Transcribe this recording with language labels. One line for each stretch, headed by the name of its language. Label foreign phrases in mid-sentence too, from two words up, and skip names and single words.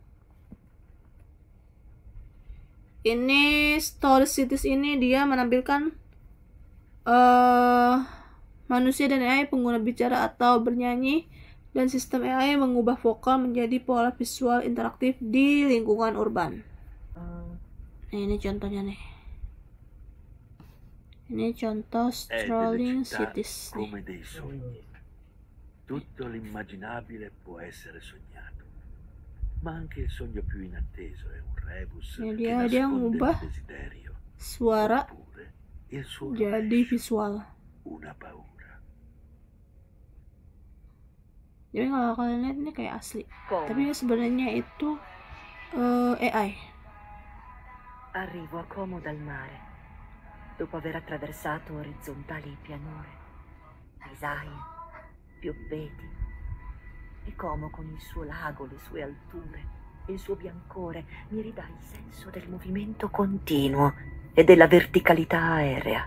Indonesian: Ini Story Cities ini dia menampilkan manusia dan AI pengguna bicara atau bernyanyi, dan sistem AI mengubah vokal menjadi pola visual interaktif di lingkungan urban. Nah, ini contohnya nih. Ini contoh Strolling Cities nih.
Italian: Tutto l'immaginabile può essere sognato, ma anche il sogno più inatteso è un rebus che nasconde un desiderio,
Indonesian: suara
Italian: oppure il suo
Indonesian: jadi visual,
Italian: una paura.
Indonesian: Jadi kalau kalian lihat ini kayak asli, tapi sebenarnya itu AI.
Italian: Arrivo a Como dal mare, dopo aver attraversato orizzontali pianure, paesaggi, piobbeti, e Como con il suo lago, le sue alture, il suo biancore mi ridà il senso del movimento continuo e della verticalità aerea.